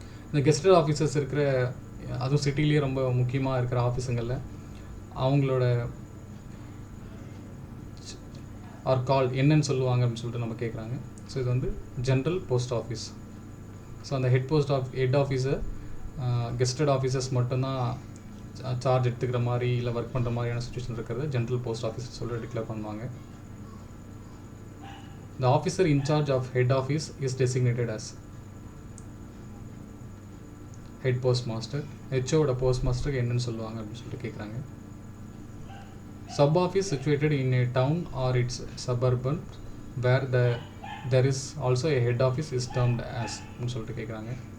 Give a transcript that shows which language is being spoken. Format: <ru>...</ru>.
<ta>இந்த gazetted officers இருக்கிற, அதுவும் சிட்டிலேயே ரொம்ப முக்கியமாக இருக்கிற ஆஃபீஸுங்களில் அவங்களோட ஆர் கால் என்னன்னு சொல்லுவாங்க அப்படின்னு சொல்லிட்டு நம்ம கேட்குறாங்க. ஸோ இது வந்து ஜென்ரல் போஸ்ட் ஆஃபீஸ். ஸோ அந்த ஹெட் ஆஃபீஸர் கெஸ்டட் ஆஃபீஸர்ஸ் மட்டும்தான் சார்ஜ் எடுத்துக்கிற மாதிரி இல்லை ஒர்க் பண்ணுற மாதிரியான சுச்சுவேஷன் இருக்கிறது ஜென்ரல் போஸ்ட் ஆஃபீஸ் சொல்லிட்டு டிக்ளேர் பண்ணுவாங்க.</ta> <en>The officer in charge of head office is designated as head postmaster.</en> <ta>HOட postmaster என்னன்னு சொல்லுவாங்க அப்படின்னு சொல்லிட்டு கேட்குறாங்க.</ta> <en>Sub office situated in a town or its suburban where there is also a head office is termed as</en> <ta>அப்படின்னு சொல்லிட்டு கேட்குறாங்க.</ta>